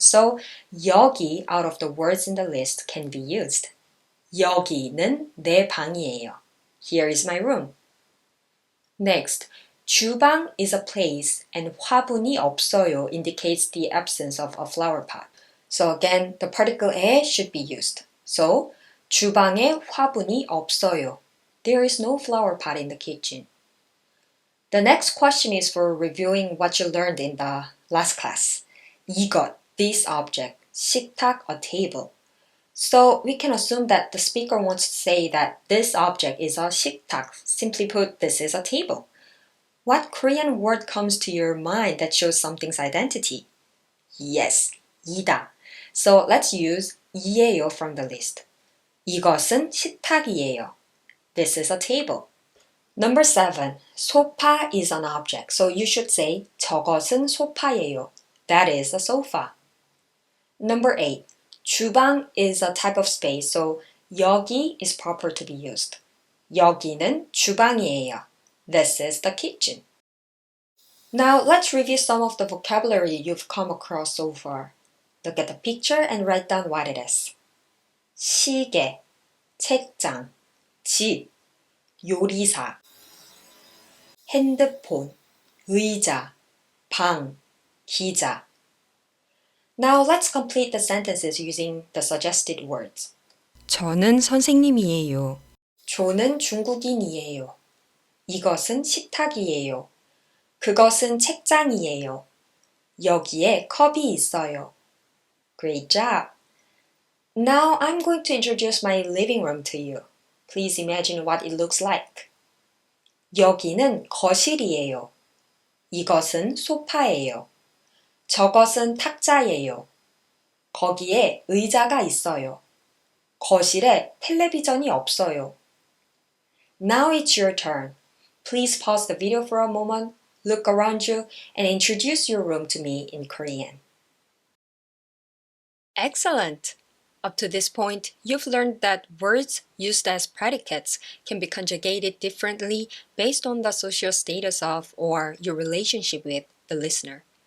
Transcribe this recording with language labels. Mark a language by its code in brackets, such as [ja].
[en] So 여기 out of the words in the list can be used. [ko] 여기는 내 방이에요. [en] Here is my room. Next, 주방 is a place and [ko] 화분이 없어요 [en] indicates the absence of a flower pot. So again, the particle 에 should be used. [ko] So 주방에 화분이 없어요. [en] There is no flower pot in the kitchen. The next question is for reviewing what you learned in the last class. 이것, this object, 식탁, a table. So we can assume that the speaker wants to say that this object is a 식탁. Simply put, this is a table. What Korean word comes to your mind that shows something's identity? Yes, 이다. So let's use 이예요 from the list. [ko] 이것은 식탁이에요. [en] This is a table. Number 7. 소파 is an object. So you should say [ko] 저것은 소파예요. [en] That is a sofa. Number 8. 주방 is a type of space. So 여기 is proper to be used. [ko] 여기는 주방이에요. [en] This is the kitchen. Now let's review some of the vocabulary you've come across so far. Look at the picture and write down what it is. [ko] 시계, 책장, 집, 요리사, 핸드폰, 의자, 방, 기자. [en] Now let's complete the sentences using the suggested words. [ko] 저는 선생님이에요. 조는 중국인이에요. 이것은 식탁이에요. 그것은 책장이에요. 여기에 컵이 있어요. [en] Great job! Now I'm going to introduce my living room to you. Please imagine what it looks like. [ko] 여기는 거실이에요. 이것은 소파예요. 저것은 탁자예요. 거기에 의자가 있어요. 거실에 텔레비전이 없어요. [en] Now it's your turn. Please pause the video for a moment, look around you, and introduce your room to me in Korean. Excellent! Up to this point, you've learned that words used as predicates can be conjugated differently based on the social status of or your relationship with the listener.